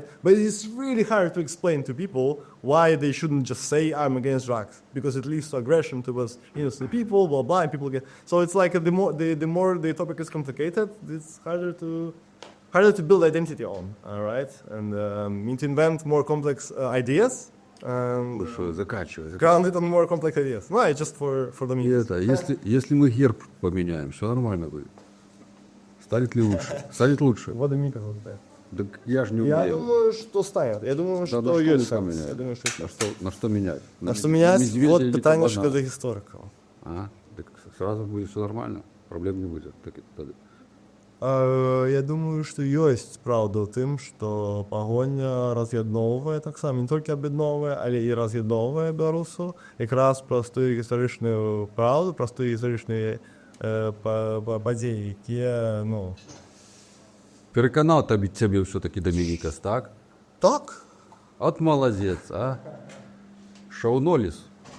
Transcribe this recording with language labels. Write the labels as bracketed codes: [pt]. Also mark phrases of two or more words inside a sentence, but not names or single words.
[en] But it's really hard to explain to people why they shouldn't just say I'm against drugs, because it leads to aggression towards innocent people, blah blah. And people get so it's like the more the topic is complicated, it's harder to build identity on, all right, and to invent more complex ideas. Grounded on more complex ideas. No, just for the media. [ru] Если мы герб поменяем, все нормально будет. Станет ли лучше? Станет лучше. Владимир, Так я же не умею. Я думаю, что станет. Я думаю, что на есть что шанс. менять? Я думаю, что на что менять? На что менять? Медведя Вот или питание кабана? для историков. Так сразу будет все нормально. Проблем не будет. Я думаю, что есть правда [be] в тым, что пагоня раз'ядноўвае таксама, не толькі аб'ядноўвае, але і раз'ядноўвае беларусаў якраз праз тую гістарычную праўду, праз тыя гістарычныя падзеі, якія, [ru] Переконал тебе все-таки Дамінікас, так? Так. От молодец, а? Шаунолис.